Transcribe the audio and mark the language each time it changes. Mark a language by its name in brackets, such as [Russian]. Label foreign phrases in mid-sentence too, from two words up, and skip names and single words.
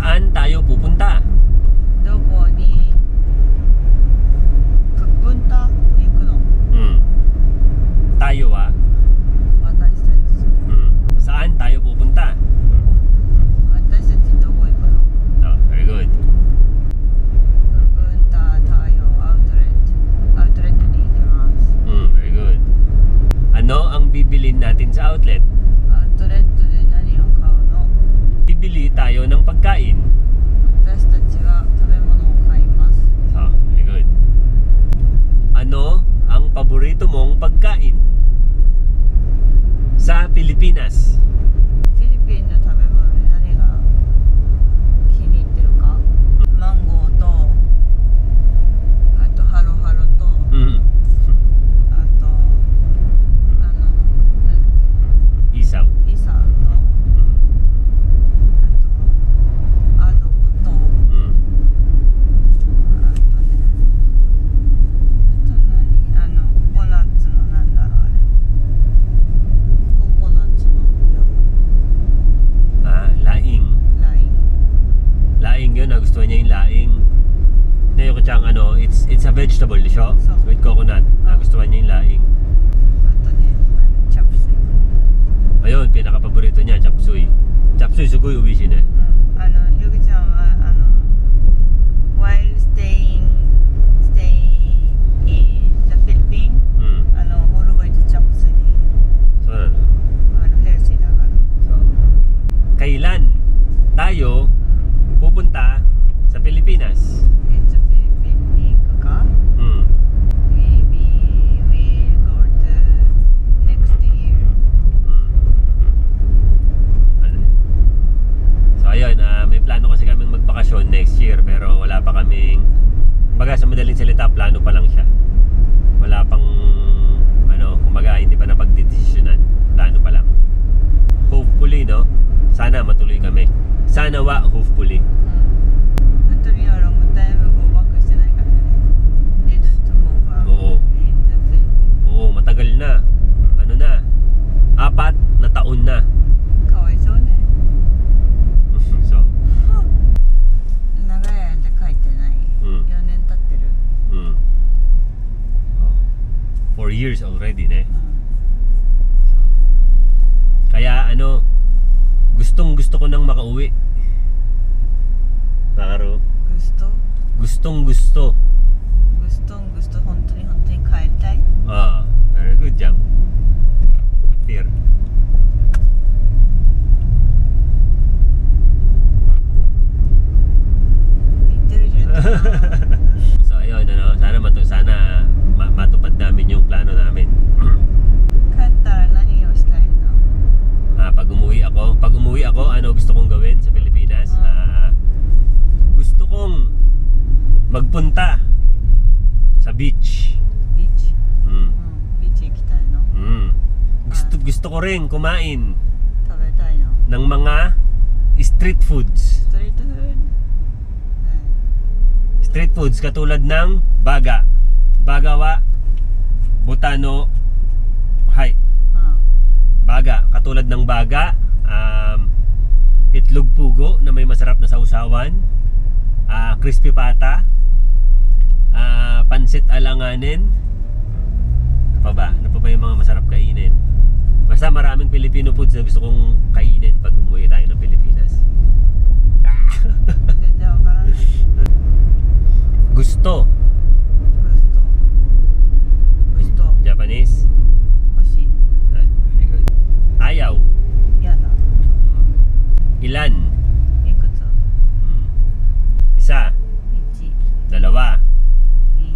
[Filipino] tayo pupunta? [Japanese] どこにpupunta 行くの [Filipino] Tayo wa? [Japanese] 私たち [Filipino] Saan tayo pupunta? [Japanese] 私たちどこ行くの [English] Oh, very good. [Filipino] pupunta tayo outlet [Japanese] に行きます [English] Very good. [Filipino] Ano ang bibilin natin sa outlet? [Japanese] アウトレットで何を買うの [Filipino] Bibili tayo ng pagkain. [Japanese] 私たちは食べ物を買います [English] Oh, very good. [Filipino] Ano ang paborito mong pagkain sa Pilipinas? [Japanese] フィリピンの食べ物で何が気に入ってるかマンゴーとあとハロハロとあとなんだっ [Filipino] Isaw. [Japanese] けイサウとあとアドボとあとねあと何ココナッツのなんだろうあれココナッツの料 [Filipino] Laing. [Japanese] 理ライン [Filipino] Laing yun, nagustuhan niya yung laing. Ngayon ko siyang [English] it's a vegetable [Filipino] siya So. [English] with coconut. [Filipino] Nagustuhan niya yung laing. [Japanese] あとねチャプスイ [Filipino] Ayun, pinaka-paborito niya, chapsuy. Chapsuy, sugoy ubisin eh. [Japanese] ゆきちゃんは [English] while staying in the Philippines always [Japanese] チャプスイ [Filipino] So, ano? [Japanese] ヘルシーだから [Filipino] So, kailan tayo pupunta sa Pilipinas? [Japanese] いつフィリピンに行くか [English] Maybe we'll go to next year [Filipino] So ayun, may plano kasi kaming magbakasyon [English] next year [Filipino] pero wala pa kaming, kumbaga sa madaling salita, plano pa lang siya. Wala pang kumbaga hindi pa napagdedesisyonan, plano pa lang. Hopefully, no? Sana matuloy kami. Sana wa, hopefully. [Japanese] 本当には [English] long time go back [Japanese] してないからね [English] Didn't go back [Filipino] Oo. [English] in the Philippines [Filipino] Oo, matagal na. Ano na? 4 na taon na. [Japanese] かわいそうね So, 長い間帰ってない4年経ってる [English] 4 years already, ne? [Filipino] Kaya gustong gusto ko nang makauwi. Nakaro. Gusto Gustong gusto. [Japanese] 本当に帰りたい [English] Very good job. Fear. [Filipino] So ayun, sana matupad namin yung plano namin. [Japanese] 帰ったら何をしたいの [Filipino] Pag umuwi ako, ano gusto kong gawin sa Pilipinas? Gusto kong magpunta sa beach. [Japanese] ビーチ Mm. ビーチ行きたいの [Filipino] Gusto ko rin kumain [Japanese] 食べたいの [Filipino] ng mga [English] street foods. [Japanese] ストリートフード [English] Street foods [Filipino] katulad ng baga. Bagawa, butano, hay. Baga, katulad ng baga, itlog pugo na may masarap na sausawan, crispy pata, pansit alanganin. Ano pa ba yung mga masarap kainin? Basta maraming Filipino foods na gusto kong kainin pag umuwi tayo ng Pilipinas. Gusto. [English] Japanese? [Japanese] 欲しい [English] Very good. [Filipino] Ayaw. [Japanese] やだ [Filipino] Ilan? [Japanese] いくつ [Filipino] Isa. [Japanese] 1 [Filipino] Dalawa. [Japanese] 2